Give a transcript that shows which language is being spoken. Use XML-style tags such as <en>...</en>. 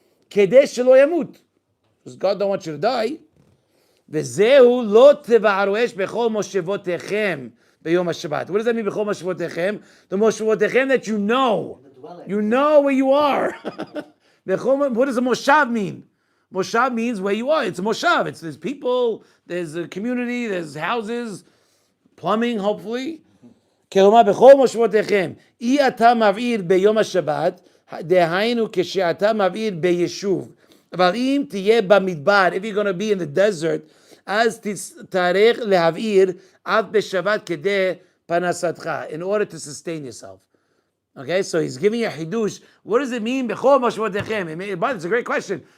<he>Kedei shelo yamut.</he> <en>Because God don't want you to die.</en> <he>V'zehu lo teva'aru esh bechol moshevotechem b'yom HaShabbat.</he> <en>What does that mean,</en> <he>bechol moshevotechem?</he> <en>The moshevotechem that you know. You know where you are. What does a moshav mean? Moshav means where you are. It's a moshav. There's people, there's a community, there's houses, plumbing, hopefully.</en> <he>כלומר, בכל מושבותיכם, אי אתה מבעיר ביום השבת, דהיינו כשאתה מבעיר ביישוב. אבל אם תהיה במדבר,</he> <en>if you're going to be in the desert,</en> <he>אז תצטרך להבעיר עד בשבת כדי פרנסתך,</he> <en>in order to sustain yourself. Okay, so he's giving you a hidush. What does it mean, בכל מושבותיכם? It's a great question.</en>